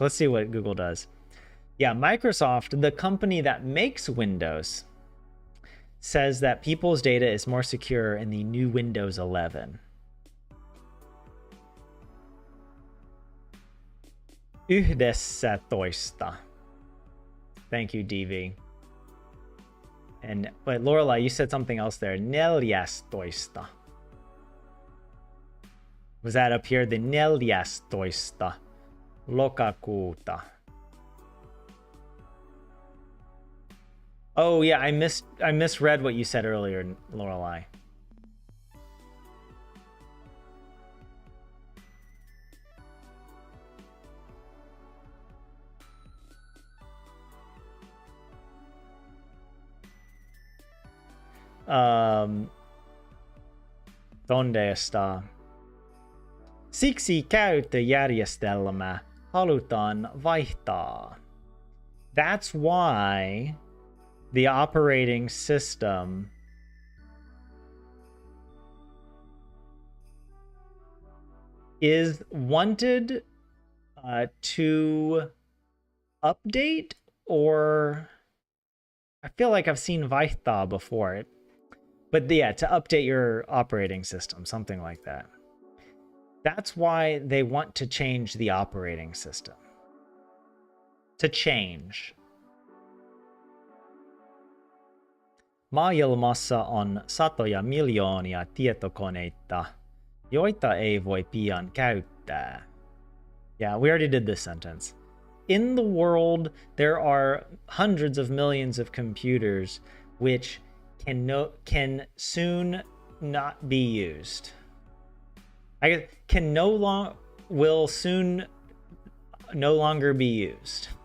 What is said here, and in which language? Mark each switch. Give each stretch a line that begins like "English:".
English: Let's see what Google does. Yeah, Microsoft, the company that makes Windows, says that people's data is more secure in the new Windows 11.
Finnish: Yhdessätoista.
English: Thank you, DV. But Lorelai, you said something else there. 14. Was that up here? The 14
Finnish: lokakuuta.
English: Oh yeah, I misread what you said earlier, Lorelai.
Spanish: ¿Dónde está?
Finnish: Siksi käyttöjärjestelmä halutaan vaihtaa.
English: That's why the operating system is wanted to update, or I feel like I've seen vaihtaa before it. But yeah, to update your operating system, something like that. That's why they want to change the operating system. To change.
Finnish: Maailmassa on satoja miljoonia tietokoneita, joita ei voi pian käyttää.
English: Yeah, we already did this sentence. In the world, there are hundreds of millions of computers which can soon not be used. I guess will soon no longer be used.